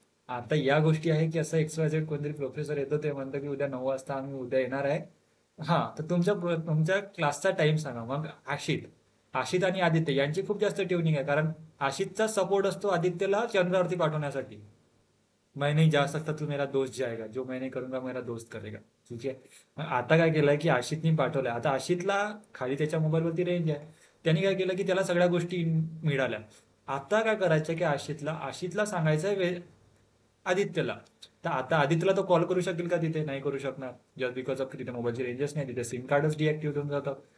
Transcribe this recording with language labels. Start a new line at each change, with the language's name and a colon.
Marathi: आता या गोष्टी आहे की असं XYZ कोणतरी प्रोफेसर येतो, ते म्हणतं की उद्या 9 वाजता आम्ही उद्या येणार आहे. हा, तर तुमच्या क्लासचा टाइम सांगा. मग आशित आणि आदित्य यांची खूप जास्त ट्युनिंग आहे, कारण आशितचा सपोर्ट असतो आदित्यला चंद्रावरती पाठवण्यासाठी.
Hindi: मैं नहीं जा सकता तू मेरा दोस्त जाएगा, जो मैं नहीं करूंगा मेरा दोस्त करेगा,
Marathi: ठीक आहे. मग आता काय केलंय की आशितनी पाठवलंय. आता आशितला खाली त्याच्या मोबाईलवरती रेंज आहे, त्यांनी काय केलं की त्याला सगळ्या गोष्टी मिळाल्या. आता काय करायचं की आशितला सांगायचंय आदित्यला. तर आता आदित्यला तो कॉल करू शकेल का? तिथे नाही करू शकणार, जस्ट बिकॉज ऑफ तिथे मोबाईलची रेंजच नाही, तिथे सिम कार्डच डिॲक्टिव्ह होऊन जातं.